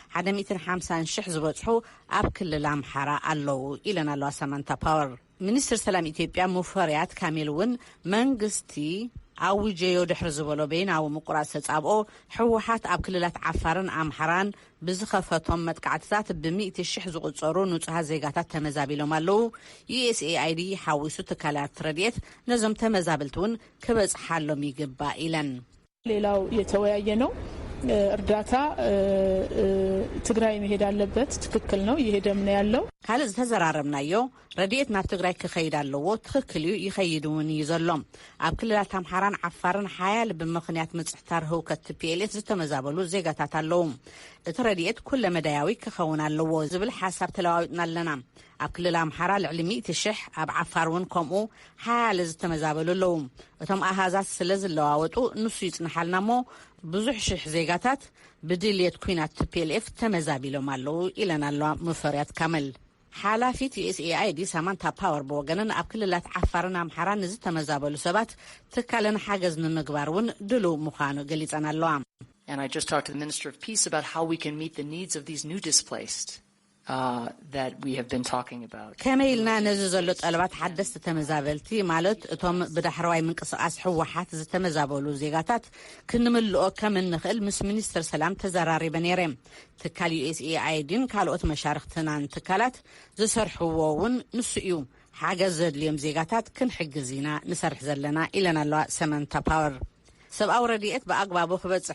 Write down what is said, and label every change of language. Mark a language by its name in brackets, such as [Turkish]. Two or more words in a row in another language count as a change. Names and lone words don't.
[Tigrinya] 150,000 ዝበጽሑ ኣብ ክልል ኣምሓራ ኣለዉ ኢለናሏ ሳማንታ ፓወር ሚኒስትር ሰላም ኢትዮጵያ ሙፈሪያት ካሚል እውን መንግስቲ ኣውጀዮ ድሕሪ ዝበሎ በይናዊ ምቁራጽ ተጻብኦ ሕወሓት ኣብ ክልላት ዓፋርን ኣምሓራን ብዝኸፈቶም መጥቃዕትታት ብ100,000 ዝቁጸሩ ንጹሃት ዜጋታት ተመዛቢሎም ኣለዉ USAID ሓዊሱ ትካላት ረድኤት ነዞም ተመዛበልቲ እውን ክበጽሓሎም ይግባእ ኢለን [Amharic] ሌላው የተወያየ ነው እርዳታ ትግራይ መሄድ አለበት ትክክል ነው ይሄደም ነው ያለው [Tigrinya] ካለ ዝተዘራረብናዮ ረድኤት ናብ ትግራይ ክኸይድ ኣለዎ ትክክል እዩ ይኸይድውን ይዘሎም ኣብ ክልላት ኣምሓራን ዓፋርን ሓያል ብምኽንያት ምጽሕታር ህውከት TPLF ዝተመዛበሉ ዜጋታት ኣለዉ እቲ ረድኤት ኩለ መዳያዊ ክኸውን ኣለዎ ዝብል ሓሳብ ተለዋዊጥና ኣለና ኣብ ክልል ኣምሓራ ልዕሊ 100,000 ኣብ ዓፋር እውን ከምኡ ሓያል ዝተመዛበሉ ኣለዉ እቶም ኣሃዛት ስለ ዝለዋወጡ ንሱ ይጽንሓልና ሞ ብዙሕ ሽሕ ዜጋታት ብድልየት ኩናት TPLF ተመዛቢሎም ኣለዉ ኢለናሏ ሙፈሪያት ካመል ሓላፊት USAID ሳማንታ ፓወር በወገንን ኣብ ክልላት ዓፋርን ኣምሓራን ዝተመዛበሉ ሰባት ትካልን ሓገዝ ንምግባር እውን ድሉ ምዃኑ ገሊጸን ኣለዋ [English] And I just talked to the Minister of Peace about how we can meet the needs of these new displaced that we have been talking about. [Tigrinya] ከመይልና ነዚ ዘሎ ጠለባት ሓደስቲ ተመዛበልቲ ማለት እቶም ብዳሕረዋይ ምንቅስቃስ ሕወሓት ዝተመዛበሉ ዜጋታት ክንምልኦ ከም እንኽእል ምስ ሚኒስትር ሰላም ተዘራሪበ ነይረ ትካል USAIDን ካልኦት መሻርክትናን ትካላት ዝሰርሕዎ እውን ንሱ እዩ ሓገዝ ዘድልዮም ዜጋታት ክንሕግዝ ኢና ንሰርሕ ዘለና ኢለናሏ ሳማንታ ፓወር ሰብኣዊ ረድኤት ብኣግባቡ ክበጽሕ